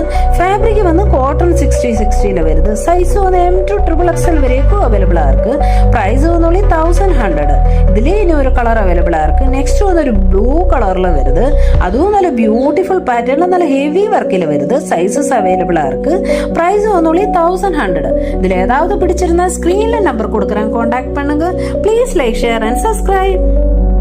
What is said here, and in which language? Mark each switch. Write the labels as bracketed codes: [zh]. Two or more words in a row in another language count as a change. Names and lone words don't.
[ml] ഫാബ്രിക് വന്ന് കോട്ടൺ 60-60 വരുത്. സൈസ് വന്ന് M to XXL വരേക്കും അവൈലബിൾ ആയിരിക്കും. പ്രൈസ് വന്നോളി 1100. ഇതിലേ ഇനി ഒരു [en] colour available [ml] ആയിരിക്കും. നെക്സ്റ്റ് വന്നൊരു [en] blue colouril [ml] വരുത്. അതും നല്ല [en] beautiful patternil [ml] നല്ല [en] heavy workil [ml] വരുത്. [en] sizes available [ml] ആയിരിക്കും. പ്രൈസ് വന്നോളി 1100. [ta] ഇതിൽ ഏതാவது பிடிச்சிருந்தா [en] screenla number [ta] கொடுக்குறேன், காண்டாக்ட் பண்ணுங்க. [en] please like share and subscribe.